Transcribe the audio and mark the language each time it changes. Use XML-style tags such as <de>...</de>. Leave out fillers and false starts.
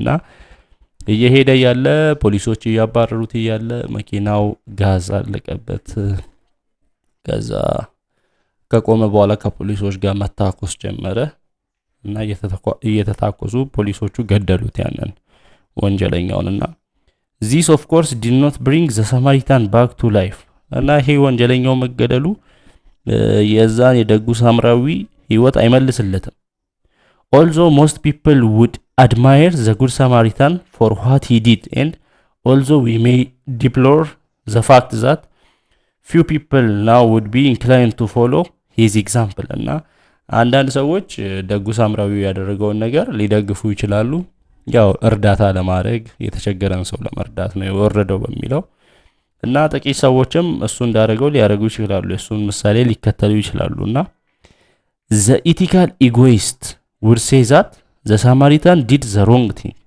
<am>እና እየሄደ ያለ ፖሊሶች ያባረሩት ያለ መኪናው ጋዝ አለቀበት። ከዛ ከቆመ በኋላ ከፖሊሶች ጋር መታኮስ ጀመረ እና እየተታኮሱ ፖሊሶቹ ገደሉት ያንን ወንጀለኛውንና</am> <en>this of course did not bring the Samaritan back to life.</en> <am>እና ይሄ ወንጀለኛው መገደሉ የዛን የደጉ ሳምራዊ ህይወት አይመልስለትም።</am> <en>although most people would admire the good Samaritan for what he did, and although we may deplore the fact that few people now would be inclined to follow his example.</en> <am>እና አንዳንድ ሰዎች ደጉ ሳምራዊ ያደረገውን ነገር ሊደግፉ ይችላሉ። ያው እርዳታ ለማድረግ የተቸገረን ሰው ለመርዳት ነው የወረደው በሚለው እና ጥቂት ሰዎችም እሱ እንዳደረገው ሊያደርጉ ይችላሉ፣ እሱን ምሳሌ ሊከተሉ ይችላሉና</am> <en>the ethical egoist would say that the Samaritan did the wrong thing.</en>